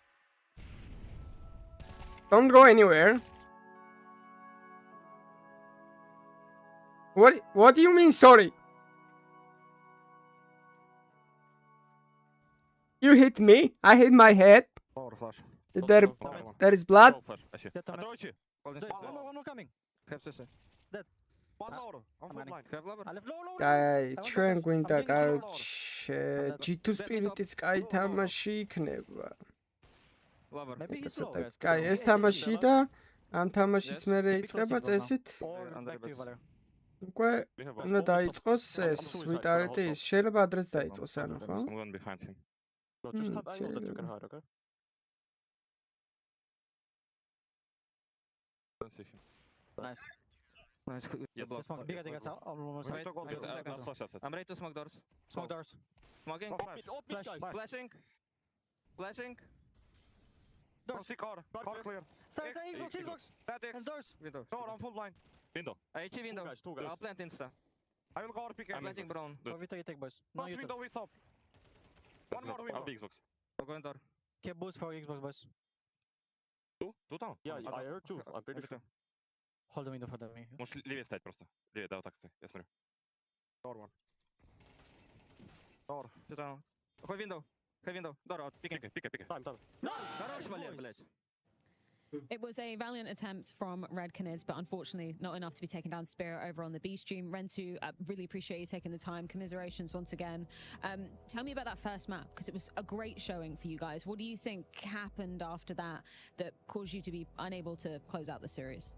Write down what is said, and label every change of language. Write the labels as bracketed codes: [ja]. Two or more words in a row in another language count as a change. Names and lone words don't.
[en] Don't go anywhere. What do you mean sorry? You hit me? I hit my head. There is blood. One more coming. Dead. One lower. On front line. I left low. [ka] Აი, ჩვენ გვინდა კაროჩე G2 Spirit-იც კაი თამაში იქნება. [en] Maybe he's slow, guys. [ka] კაი, ეს თამაში და ამ თამაშის მერე იწყება წესით. უკვე უნდა დაიწყოს ეს ვიტარეთი ის. შეიძლება ადრეც დაიწყოს ანუ, ხო? [en] I'm going behind him. Just tap angle that you can hide, okay? Don't see him. Nice. Nice. Yes. Smoke. Big, I think I saw. Wait, Flash. I'm ready to smoke doors. Smoke doors. Smoking. Flash. Flashing. Flashing. Doors. Car clear. Stay, Xbox. And doors. Window. Door on full blind. Window. HE window. Two guys. I'll plant insta. I will go pick I'm planting brown. Go Veto, you take boys. No, you window with top. One more window. I'll be Xbox. I'll go in door. Keep boost for Xbox boys. Two down. Yeah, I heard two. I'm pretty sure. Hold the window for me. [ru] Можешь левее стоять просто. Левее, да, вот так стой. Я смотрю. [en] Door one. Door. Two down. Hold window. Hold window. Door out. Picking. [ru] Пикай. [en] Time. [ru] Хорош, Валер, блядь. [en] It was a valiant attempt from Red Canids, but unfortunately not enough to be taken down. Spirit over on the B stream. Rentu, really appreciate you taking the time. Commiserations once again. Tell me about that first map, because it was a great showing for you guys. What do you think happened after that caused you to be unable to close out the series?